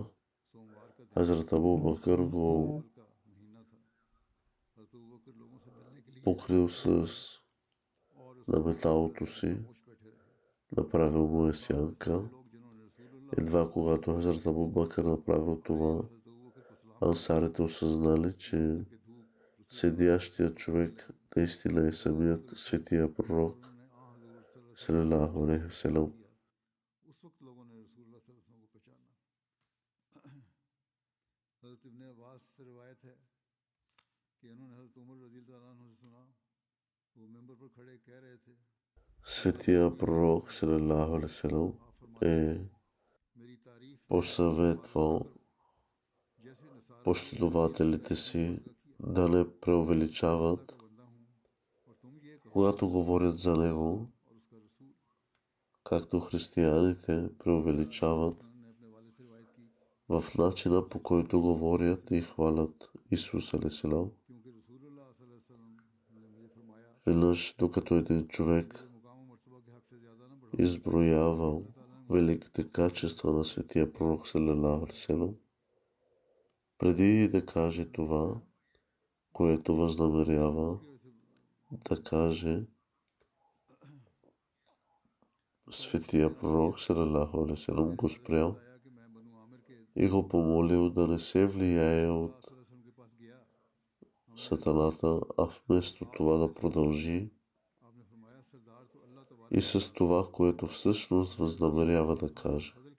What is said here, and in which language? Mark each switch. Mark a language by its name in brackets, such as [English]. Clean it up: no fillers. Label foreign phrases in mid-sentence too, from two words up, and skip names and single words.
[Bulgarian] Хазрат Абу Бакър го покрил с наметалото си, направил му е сянка. Едва когато Хазрат Абу Бакър направил това, ансарите осъзнали, че седящият човек наистина е самият Светия Пророк [Arabic] صلى الله عليه وسلم. [Bulgarian] Светия Пророк [Arabic] صلى الله عليه وسلم [Bulgarian] е посъветвал последователите си да не преувеличават, когато говорят за него, както християните преувеличават в начина, по който говорят и хвалят Исус алейхиссалам. Веднъж, докато един човек изброявал великите качества на Светия Пророк [Arabic] صلى الله عليه وسلم, [Bulgarian] преди да каже това, което възнамерява да каже, Светия Пророк [Arabic] صلى الله عليه وسلم [Bulgarian] го спрял и го помолил да не се влияе от сатаната, а вместо това да продължи и с това, което всъщност възнамерява да каже.